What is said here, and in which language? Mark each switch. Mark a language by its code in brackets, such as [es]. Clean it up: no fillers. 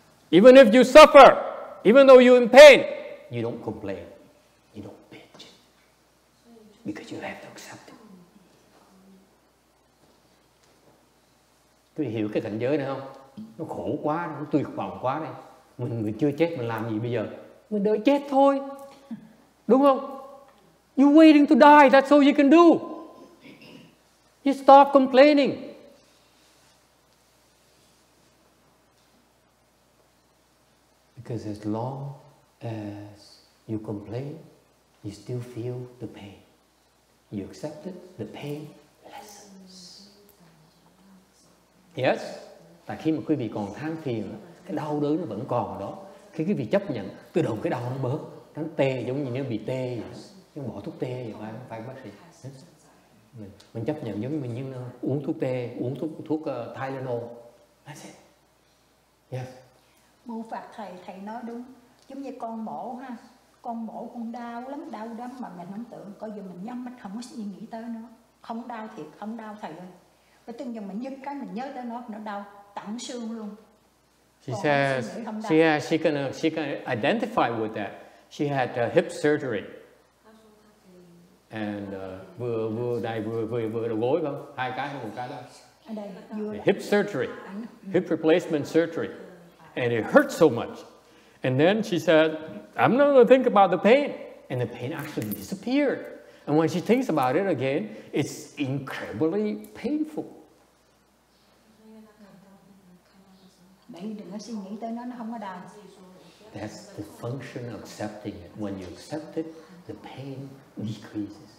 [en] Even if you suffer, even though you're in pain, you don't complain. You don't bitch. Because you have to accept it. [vi] Quý vị hiểu cái cảnh giới này không? Nó khổ quá, nó tuyệt vọng quá đây. Mình chưa chết, mình làm gì bây giờ? Mình đợi chết thôi. Đúng không? [en] You're waiting to die, that's all you can do. You stop complaining. Because as long as you complain, you still feel the pain. You accept it, the pain lessens. Yes? [vi] Tại khi mà quý vị còn than phiền, cái đau đớn nó vẫn còn ở đó. Khi quý vị chấp nhận, tự động cái đau nó bớt. Nó tê, giống như nếu bị tê vậy. Nhưng bỏ thuốc tê vậy, phải bác sĩ. Mình chấp nhận giống như mình uống thuốc tê, uống thuốc Tylenol. [en] That's it. Yes. [vi] Mô Phật thầy nói đúng. Giống như con mổ ha, con mổ con đau lắm mà mình không tưởng. Coi giờ mình nhắm mắt không có suy nghĩ tới nó. Không đau thiệt, không đau thầy ơi. Và từng giờ mình nhức cái mình nhớ tới nó đau tận xương luôn. [en] She says she can identify with that. She had hip surgery. And [vi] vừa đầu gối không? Hai cái hay một cái đó. [en] Hip surgery, hip replacement surgery. And it hurt so much. And then she said, I'm not going to think about the pain. And the pain actually disappeared. And when she thinks about it again, it's incredibly painful. [vi] Đừng có suy nghĩ tới nó không có đau. [en] That's the function of accepting it. When you accept it, the pain decreases.